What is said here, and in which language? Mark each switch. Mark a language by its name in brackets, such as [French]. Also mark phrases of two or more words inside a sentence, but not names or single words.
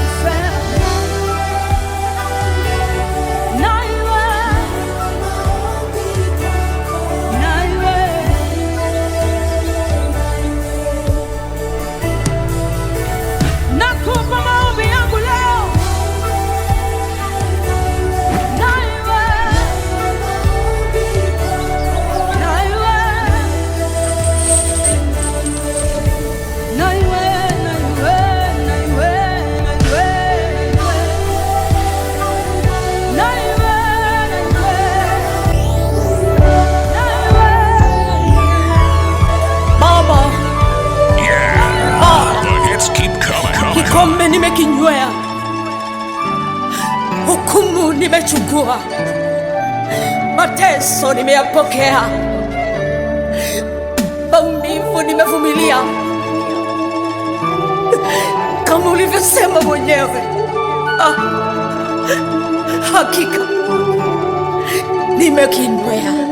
[Swahili] Sema naiwe, naiwe, nakupa maombi yangu leo. Naiwe, naiwe, naiwe, naiwe, naiwe, naiwe, Baba, [English] The hits keep coming. [Swahili] kikombe nimekinywea, hukumu nimechukua, mateso nimeyapokea, maumivu nimevumilia, kama ulivyo Unasema mwenyewe, hakika nimekinywea.